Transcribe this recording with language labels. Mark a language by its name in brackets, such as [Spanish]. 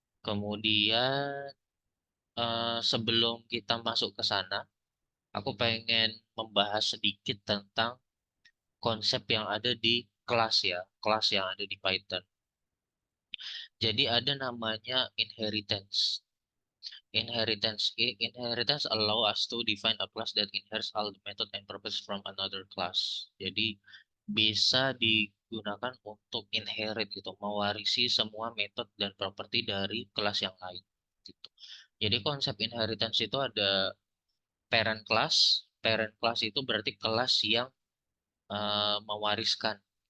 [Indonesian] Kemudian sebelum kita masuk ke sana, aku pengen membahas sedikit tentang konsep yang ada di kelas ya, kelas yang ada di Python. Jadi ada namanya inheritance. [English] Inheritance allow us to define a class that inherits all the method and purpose from another class. [Indonesian] Jadi bisa digunakan untuk inherit gitu, mewarisi semua metode dan properti dari kelas yang lain gitu. Jadi konsep inheritance itu ada parent class. Parent class itu berarti kelas yang mewariskan.